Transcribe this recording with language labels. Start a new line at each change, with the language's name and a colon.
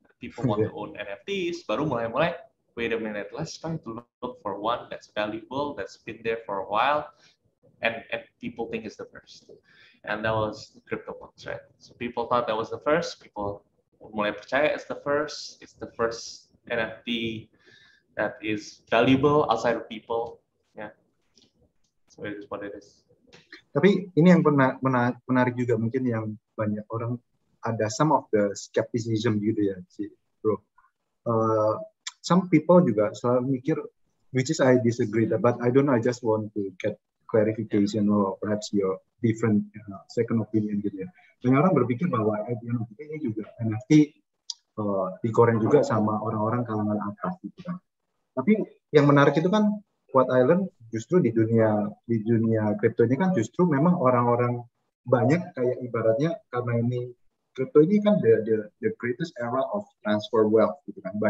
English: People want to own NFTs,
Indonesian: baru mulai,
English: wait a minute, let's try to look for one that's valuable, that's been there for a while, and people think it's the first. And that was CryptoPunks, right? So people thought that was the first, people
Indonesian: mulai percaya
English: it's the first NFT that is valuable outside of people, yeah. So it is what it is.
Indonesian: Tapi ini yang menarik juga mungkin yang banyak orang ada
English: some of the skepticism
Indonesian: gitu ya, bro.
English: Some people
Indonesian: juga selalu mikir,
English: which is I disagree, but I don't know, I just want to get clarification or perhaps your different second opinion gitu ya.
Indonesian: Banyak orang berpikir bahwa ini juga NFT digoreng juga sama orang-orang kalangan atas gitu kan. Tapi yang menarik itu kan
English: what I learned
Indonesian: justru di dunia kripto ini kan justru memang orang-orang banyak kayak ibaratnya karena ini kripto ini kan
English: the greatest era of transfer wealth
Indonesian: gitu kan.